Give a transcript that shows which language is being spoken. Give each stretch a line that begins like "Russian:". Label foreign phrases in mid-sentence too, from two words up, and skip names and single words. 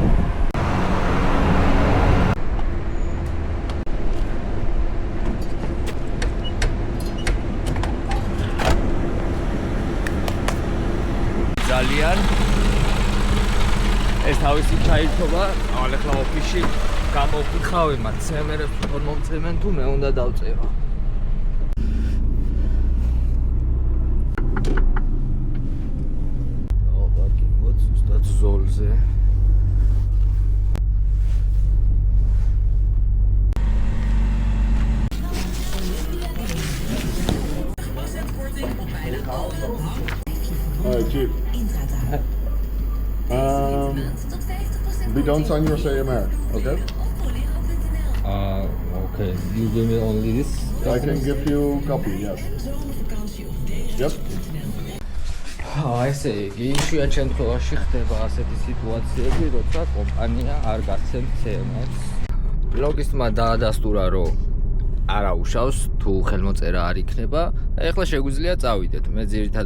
Georgian: ძალიან ეს თავისი ჩაირთობა, ახლა ოფისში გამოვხავე მათ CMR-ებს თვითონ მომწემენ თუ მე უნდა დავწერო. ზოლზე.
English: Hi, Chief. We don't sign your CMR, okay? Okay. You give me only this? I can give you a copy, yes. Yes?
Georgian: ესე იგი, იშვიათ შემთხვევაში ხდება ასეთი სიტუაციები, როცა კომპანია არ გაცემს CMR-ს. ლოგისტმა დაადასტურა, რომ არა უშავს თუ ხელმოწერა არ იქნება. ეხლა შეგვიძლია წავიდეთ.